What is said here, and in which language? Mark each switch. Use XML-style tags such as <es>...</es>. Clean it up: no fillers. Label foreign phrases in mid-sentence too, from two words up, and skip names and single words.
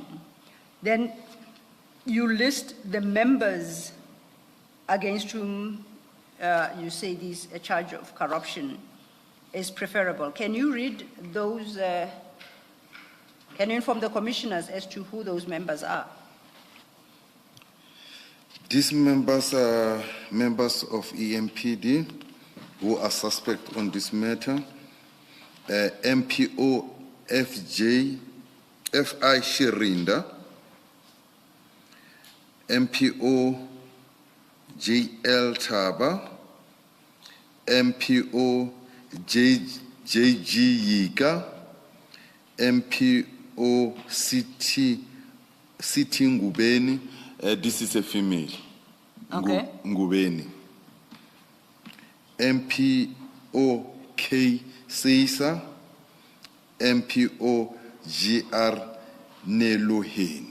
<en>Then you list the members against whom you say a charge of corruption is preferable. Can you read those, can you inform the commissioners as to who those members are? These members are members of EMPD who are suspect on this matter. MPO FI Shirinda, MPO JL Taba, MPO JG Yika, MPO City Ngubeni, this is a female. Okay. Ngubeni. MPOK Seisa, MPO GR Neloheni.</en>